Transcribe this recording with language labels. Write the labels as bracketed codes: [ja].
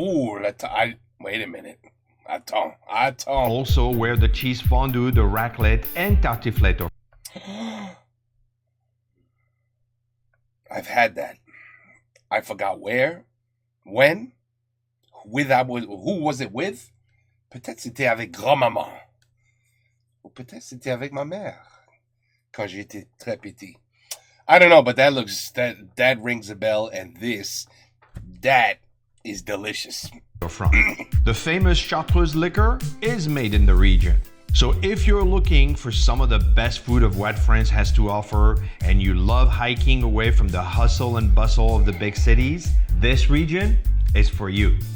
[en] Wait a minute. [fr] Attends. [en] Also where the cheese fondue, the raclette, and tartiflette are. I've had that. I forgot where, when, who was it with? [fr] Peut-être c'était avec grand-maman. Ou peut-être c'était avec ma mère quand j'étais très petit. [en] I don't know, but that rings a bell, and that is delicious. The famous Chartreuse liquor is made in the region. So if you're looking for some of the best food of what France has to offer and you love hiking away from the hustle and bustle of the big cities, this region is for you.